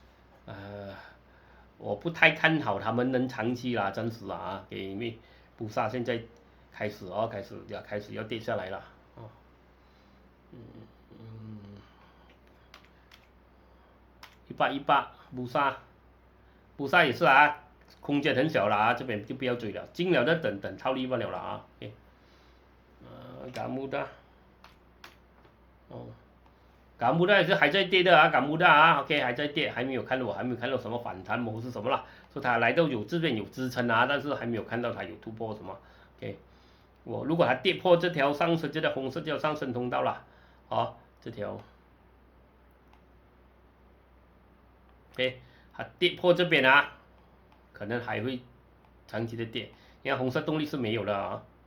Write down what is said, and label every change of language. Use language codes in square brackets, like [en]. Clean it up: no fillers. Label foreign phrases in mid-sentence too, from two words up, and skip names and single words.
[zh] 我不太看好他們能長期啦，真是因為布薩現在開始要跌下來了1818布薩也是空間很小了這邊就不要追了，進了的等套利罷了啦嘎木的嘎木的也是還在跌的嘎木的OK 還在跌，還沒有看到什麼反彈模式什麼啦，說它來到這邊有支撐但是還沒有看到它有突破什麼 OK，如果它跌破這條上升，這條紅色叫上升通道了這條 OK， 它跌破這邊可能還會長期的跌，因為紅色動力是沒有的